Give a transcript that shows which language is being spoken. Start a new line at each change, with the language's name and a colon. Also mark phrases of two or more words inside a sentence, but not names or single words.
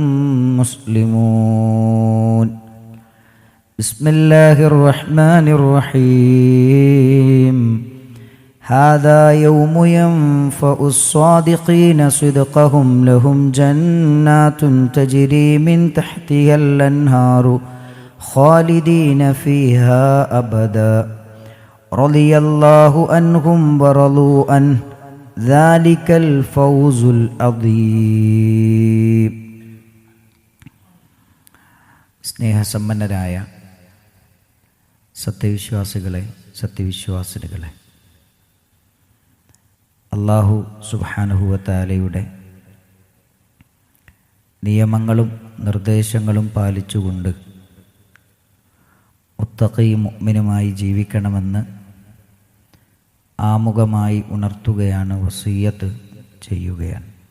Arabic: مسلمون بسم الله الرحمن الرحيم هذا يوم ينفع الصادقين صدقهم لهم جنات تجري من تحتها الأنهار خالدين فيها أبدا رضي الله عنهم ورضوا عنه ذلك الفوز العظيم.
Malayalam: സ്നേഹസമ്പന്നരായ സത്യവിശ്വാസികളെ, സത്യവിശ്വാസിനികളെ,
Arabic: الله سبحانه وتعالى
Malayalam: നിയമങ്ങളും നിർദ്ദേശങ്ങളും പാലിച്ചുകൊണ്ട് മുത്തഖിയും മുഅ്മിനുമായി ജീവിക്കണമെന്ന് ആമുഖമായി ഉണർത്തുകയാണ്, വസിയ്യത്ത് ചെയ്യുകയാണ്.